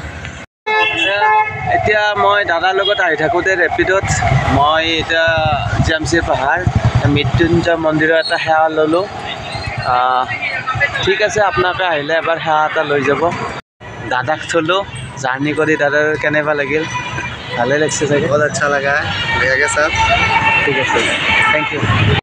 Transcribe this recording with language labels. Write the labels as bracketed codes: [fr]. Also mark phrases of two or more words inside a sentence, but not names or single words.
[as] এতিয়া মই দাদাৰ লগত আহি থাকোঁতে ৰেপিডত মই এতিয়া জিএমচিৰ পাহাৰ মৃত্যুঞ্জয় মন্দিৰৰ এটা সেৱা ল'লোঁ ঠিক আছে আপোনালোকে আহিলে এবাৰ সেৱা এটা লৈ যাব দাদাক থ'লোঁ জাৰ্ণি কৰি দাদাৰ কেনেকুৱা লাগিল ভালে লাগিছে চাগে [hi] बहुत अच्छा लगा भैया के साथ [as] ঠিক আছে [en] thank you